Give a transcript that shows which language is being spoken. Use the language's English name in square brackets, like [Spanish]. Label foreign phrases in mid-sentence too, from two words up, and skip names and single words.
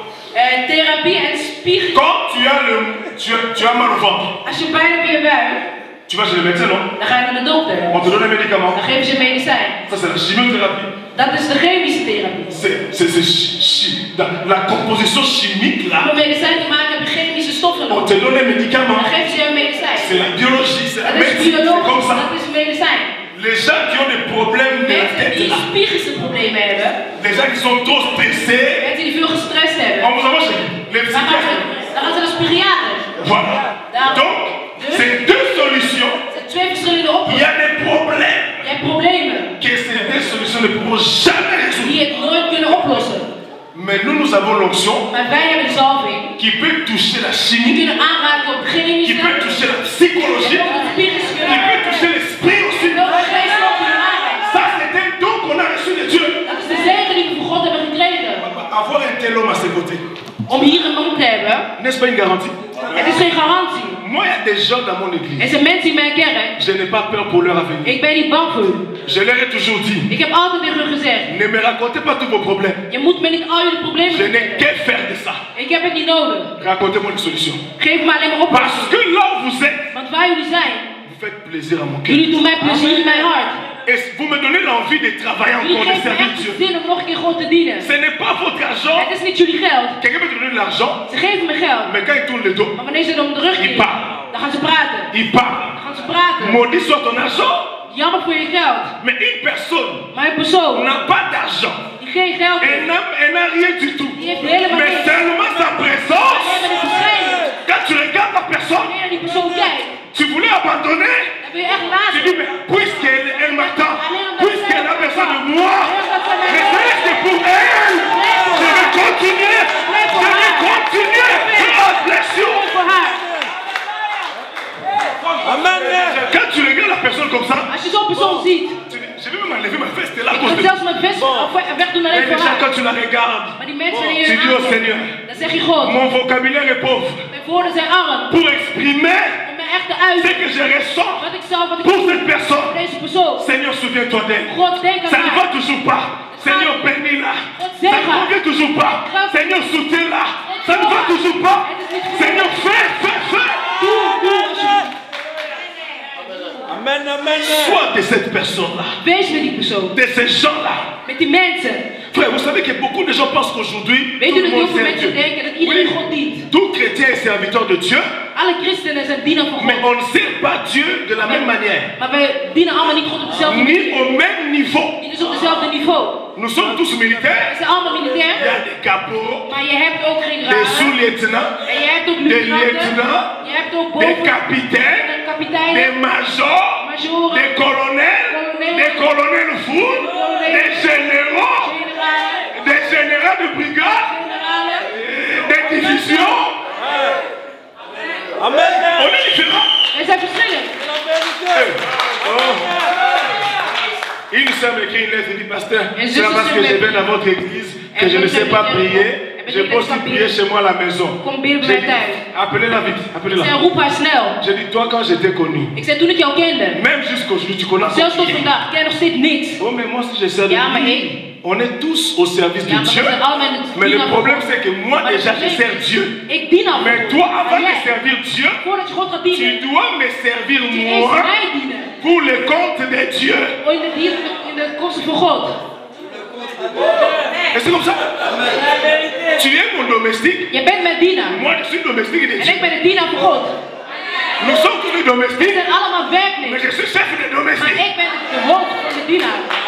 [Dutch] Therapie en spiegel. [French] Quand tu as mal au ventre, [Dutch] Als je pijn hebt in je buik, [French] tu vas chez le médecin, non? [Dutch] dan ga je naar de dokter. [French] On te donne un médicament. [Dutch] Dan geven ze je medicijn. [French] Ça, c'est la chimiothérapie. [Dutch] Dat is de chemische therapie. [French] La composition chimique, là. [Dutch] Om een medicijn te maken heb je chemische stoffen [French] On [Dutch] nodig. [French] te donne un médicament. [Dutch] Dan geven ze je een medicijn. [French] C'est la biologie, c'est la [Dutch] Dat is [French] médecine. C'est comme [Dutch] biologisch, [French] ça. [Dutch] dat is een medicijn. [French] Les gens qui ont des problèmes de la [Dutch] Mensen [French] tête, [Dutch] die [French] là. [Dutch] psychische problemen hebben, [French] Les gens qui sont trop stressés, [Dutch] mensen die veel gestrest hebben, [French] on vous envoie chez les [Dutch] dan gaan [French] psychiatres. [Dutch] ze naar psychiater. [French] Voilà. Donc, c'est deux solutions. [Dutch] Er zijn twee verschillende [French] Il y [Dutch] oplossingen. [French] a des problèmes [Dutch] Je hebt problemen [French] que ces deux solutions ne pourront jamais résoudre. [Dutch] die het nooit kunnen oplossen. [French] Mais nous avons l'onction [Dutch] Maar wij hebben de zalving [French] qui peut toucher la [Dutch] die [French] chimie, [Dutch] kunnen aanraken op [French] qui [Dutch] chemische, [French] peut toucher la psychologie, [Dutch] en ook op psychische, [French] qui peut toucher l'esprit aussi. [Dutch] en ook de geest op kunnen aanraken. [French] Ça, c'est un don qu'on a reçu de Dieu. [Dutch] Dat is de zegen die we van God hebben gekregen. [French] Avoir un tel homme à ses côtés, [Dutch] Om hier een man te hebben, [French] n'est-ce pas une garantie? [Dutch] het is geen garantie. [French] Moi, il y a des gens dans mon église. [Dutch] Er zijn mensen in mijn kerk, [French] Je n'ai pas peur pour leur avenir. [Dutch] ik ben niet bang voor u. [French] Je leur ai toujours dit, [Dutch] Ik heb altijd tegen u gezegd, [French] ne me racontez pas tous vos problèmes. [Dutch] je moet me niet al jullie problemen [French] Je n'ai [Dutch] vertellen. [French] qu'à faire de ça. [Dutch] Ik heb het niet nodig. [French] Racontez-moi une solution. [Dutch] Geef me alleen maar op. [French] Parce que là où vous êtes, [Dutch] Want waar jullie zijn, [French] vous faites plaisir à mon cœur. [Dutch] jullie doen mij plezier in mijn hart. [French] Et vous me donnez l'envie de travailler [Dutch] Jullie [French] encore, de [Dutch] geven me [French] servir [Dutch] echt [French] Dieu. [Dutch] zin om nog een keer God te dienen. [French] Ce n'est pas votre argent. [Dutch] Het is niet jullie geld. [French] Quelqu'un peut te donner de l'argent, [Dutch] Ze geven me geld. [French] mais quand il tourne le dos, [Dutch] Maar wanneer ze het om de rug [French] il [Dutch] keren, [French] part. [Dutch] dan gaan ze praten. [French] Il part. [Dutch] Dan gaan ze praten. [French] Maudit soit ton argent. [Dutch] Jammer voor je geld. [French] Mais une personne [Dutch] Maar een persoon [French] n'a pas d'argent. [Dutch] die geen geld heeft, [French] Elle n'a rien du tout. [Dutch] die heeft helemaal [French] Mais [Dutch] niks. [French] seulement sa [Dutch] Alleen [French] présence. [Dutch] maar de verschijning. [French] Quand tu regardes la personne, [Dutch] Wanneer je naar die persoon kijkt, [French] tu voulais abandonner. [Dutch] dan wil je echt [French] Tu [Dutch] laten. [French] dis, mais puisqu'elle m'attend, puisqu'elle a besoin de moi, mais c'est pour elle. Je vais continuer. Je vais continuer. Oh, blessure. [Dutch] Voor haar. [French] Amen. Quand tu regardes la personne comme ça, [Dutch] Als je zo'n persoon ziet, [French] tu dis, je vais même enlever ma veste là à [Dutch] ik [French] cause [Dutch] kan [French] de [Dutch] zelfs mijn vest wegdoen [French] Et [Dutch] alleen voor [French] déjà, [Dutch] haar. [French] quand tu la regardes, [Dutch] Maar die mensen die [French] tu [Dutch] je [French] dis au [Dutch] aankijkt, [French] Seigneur, [Dutch] dan zeg je God, [French] mon vocabulaire est pauvre [Dutch] mijn woorden zijn arm. [French] pour exprimer [Dutch] Om me echt te [French] ce [Dutch] uiten. [French] que je ressens [Dutch] Wat ik zelf, wat ik [French] pour [Dutch] voel [French] cette personne. [Dutch] voor deze persoon. [French] Seigneur, souviens-toi d'elle. [Dutch] God, denk aan [French] Ça ne va [Dutch] haar. [French] toujours pas. Seigneur, bénis-la. [Dutch] Zeg [French] Ça ne [Dutch] maar. [French] convient toujours pas. Seigneur, soutiens-la. Ça ne va toujours pas. Seigneur, fais. [Dutch] Doe, alsjeblieft. [French] Amen, amen. Sois de cette personne-là. [Dutch] Wees met die persoon. [French] De ces gens-là. [Dutch] Met die mensen. [French] Frère, vous savez que beaucoup de gens pensent qu'aujourd'hui, [Dutch] Weet [French] tout [Dutch] u [French] le [Dutch] dat heel [French] monde [Dutch] veel [French] sert [Dutch] mensen [French] Dieu. [Dutch] denken dat iedereen God dient. [French] Tout chrétien est serviteur de Dieu, [Dutch] Alle christenen zijn dienaar van [French] mais [Dutch] God. [French] on ne sert pas Dieu de la même manière, [Dutch] Maar wij dienen allemaal niet God op dezelfde [French] ni [Dutch] manier. [French] au même niveau. [Dutch] Niet dus op dezelfde niveau. [French] Nous sommes tous militaires. [Dutch] We zijn allemaal [French] Il y [Dutch] militair. [French] a des capots, [Dutch] Maar je hebt ook [French] des [Dutch] generaals. [French] sous-lieutenants, [Dutch] En je hebt ook [French] des [Dutch] luitenanten. [French] lieutenants, [Dutch] Je hebt ook [French] des [Dutch] boven. [French] capitaines, [Dutch] Een [French] des [Dutch] kapiteinen. [French] majors, [Dutch] Majoren. [French] des colonels, des colonels fous, des généraux, [Dutch] Generalen. [French] des généraux de brigade, [Dutch] Generalen. [French] des divisions. Amen. On est différents. [Dutch] Er zijn verschillen. [French] Une sœur m'écrit une lettre et dit, pasteur, Et c'est je parce suis que je sûr, viens dans votre église que et je je ne sais sais pas bien, prier. et Je bien, peux aussi je prier chez moi à la maison. [Dutch] Kom binnen bij [French] J'ai [Dutch] mij [French] dit, [Dutch] thuis. [French] appelez-la vite, appelez-la. [Dutch] En roep haar snel. [French] J'ai dit, toi quand j'étais connu, [Dutch] Ik zei toen ik jou kende. [French] même jusqu'aujourd'hui, tu connais [Dutch] Zelfs tot [French] rien. [Dutch] vandaag. Ik ken nog steeds niks. [French] Oh, mais moi, si je sers de [Dutch] Ja, maar [French] Dieu, [Dutch] ik. [French] on est tous au service [Dutch] Ja, [French] de [Dutch] maar we [French] Dieu. [Dutch] zijn allemaal in het [French] Mais le [Dutch] dienaar van [French] problème, [Dutch] God. [French] c'est que moi, [Dutch] Maar [French] déjà, [Dutch] het [French] je [Dutch] probleem [French] sers [Dutch] is, [French] Dieu. [Dutch] Ik dien al [French] Mais [Dutch] God. [French] toi, avant [Dutch] Maar [French] de [Dutch] jij, [French] servir Dieu, [Dutch] voordat je God gaat [French] tu [Dutch] dienen, [French] dois me servir [Dutch] moet je eerst [French] moi [Dutch] mij dienen. [French] pour le compte de Dieu. [Dutch] In de kosten voor God. [French] Et c'est comme ça. Tu es mon domestique. [Dutch] Je bent mijn dienaar. [French] Moi, je suis domestique de [Dutch] En [French] Dieu. [Dutch] ik ben de dienaar van God. [French] Nous sommes tous les [Dutch] We [French] domestiques, [Dutch] zijn allemaal [French] mais [Dutch] werknemers. [French] je suis chef des [Dutch] Maar [French] domestiques. [Dutch] ik ben de hoofd van de dienaar.